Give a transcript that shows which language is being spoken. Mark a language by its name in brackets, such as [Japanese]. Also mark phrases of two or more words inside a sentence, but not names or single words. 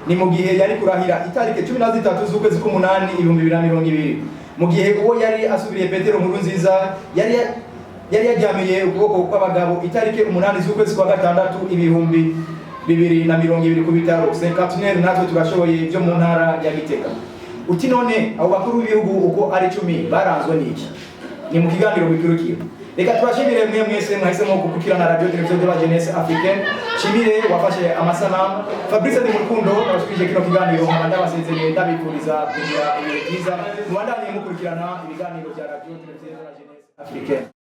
[Rundi] ni mu gihe yari kurahira itariki 13 z'ukwezi k'umunani 2020 mu gihe uwo yari asubiriye Petero Nkurunziza yari yajyamiye ubwoko kw'abagabo itariki 8 z'ukwezi kwa gatandatu 2020 ku bitaro Saint-Catherine. natwe turashoboye byo mu ntara ya Gitega. Uti none abo bakuru b'ibihugu uko ari 10 baranzwe n'iki? Ni mu kiganiro bikurikira. Reka turashimire mwe mwese mwahisemo gukurikirana radio televiziyo de la jeunesse africaine. Shimire wafashe amasanamu. Fabrice ndi Murukundo nabashikije kino kiganiro nkabanda basezereye ndabifuriza kugira ibihe byiza. Mubandanye mukurikirana ibiganiro bya radio televiziyo de la jeunesse africaine.